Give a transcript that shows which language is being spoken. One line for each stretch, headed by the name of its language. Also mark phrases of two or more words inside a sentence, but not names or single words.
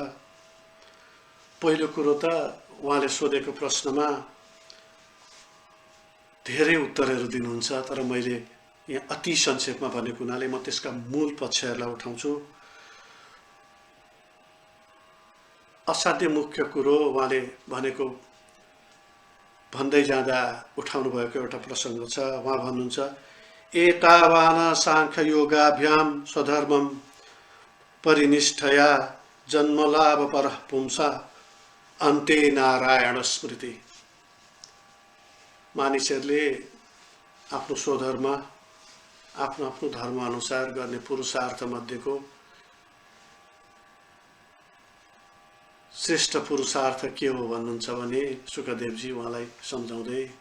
Nepali: पहिलो कुरो त उहाँले सोधेको प्रश्नमा धेरै उत्तरहरू दिनुहुन्छ, तर मैले यहाँ अति संक्षेपमा भनेको हुनाले म त्यसका मूल पक्षहरूलाई उठाउँछु। असाध्य मुख्य कुरो उहाँले भनेको भन्दै जाँदा उठाउनु भएको एउटा प्रसङ्ग छ। उहाँ भन्नुहुन्छ,
Sanskrit: एतावान साङ्ख्य योगाभ्याम स्वधर्मम परिनिष्ठया जन्मलाभ परः पुंसा अन्ते नारायण स्मृति।
Nepali: मानिसहरूले आफ्नो स्वधर्म आफ्नो आफ्नो धर्म अनुसार गर्ने पुरुषार्थ मध्येको श्रेष्ठ पुरुषार्थ के हो भन्नुहुन्छ भने सुखदेवजी उहाँलाई सम्झाउँदै